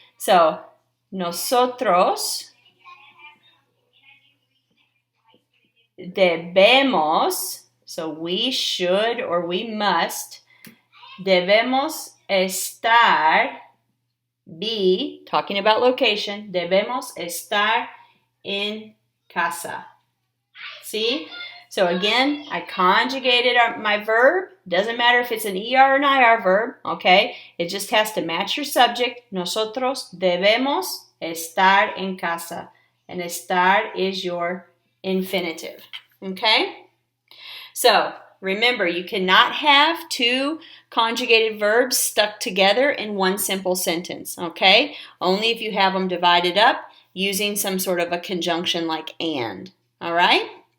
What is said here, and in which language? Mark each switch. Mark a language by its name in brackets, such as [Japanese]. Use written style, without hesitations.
[English] So [Spanish] nosotros debemos, [English] so we should or we must, [Spanish] debemos estar, [English] be, talking about location, [Spanish] debemos estar en casa. [English] See? So again, I conjugated my verb. Doesn't matter if it's an ER or an IR verb, okay? It just has to match your subject. [Spanish] Nosotros debemos estar en casa. [English] And estar is your infinitive, okay? So remember, you cannot have two conjugated verbs stuck together in one simple sentence, okay? Only if you have them divided up using some sort of a conjunction like and, all right?